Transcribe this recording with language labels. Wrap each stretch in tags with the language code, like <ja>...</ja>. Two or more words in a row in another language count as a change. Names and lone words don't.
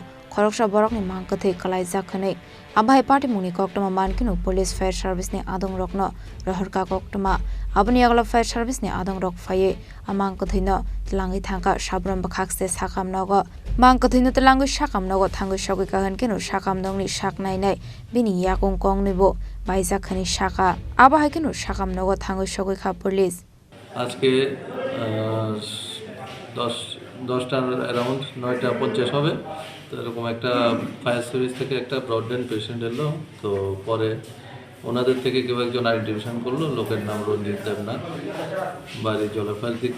<trp>Khoroksa Borokni Mangkwthwi Kwlaijak Khane Abai Party Mungni Goktoma Mankinu</trp> <en>Police Fire Service</en> <trp>ne Adong Rokno Rohorka Goktoma Abani Agla</trp> <en>Fire Service</en> <trp>ne Adong Rok Faye Mangkwthwi no Tlangi Thangka Sabrom Bakhakse Sakam Nogo Mangkwthwi no Tlangi Sakam Nogo Thangu Shogi Kahan Kenu Sakam Dongni Sak Nai Nai Bini Yakung Kong Nibo Baijak Khani Saka Abai Kenu Sakam Nogo Thangu Shogi Kha Police</trp> <bn>আজকে 10টার অ্যারাউন্ড 9টা 50 হবে তো এরকম একটা</bn> <en>fire service</en> <bn>থেকে একটা</bn> <en>broadband patient</en> <bn>এলো তো পরে ওনাদের থেকে কেউ একজন আইডেন্টিফিকেশন করলো লোকের নাম রঞ্জিত দেবনাথ বাড়ি জলফার দিকে</bn>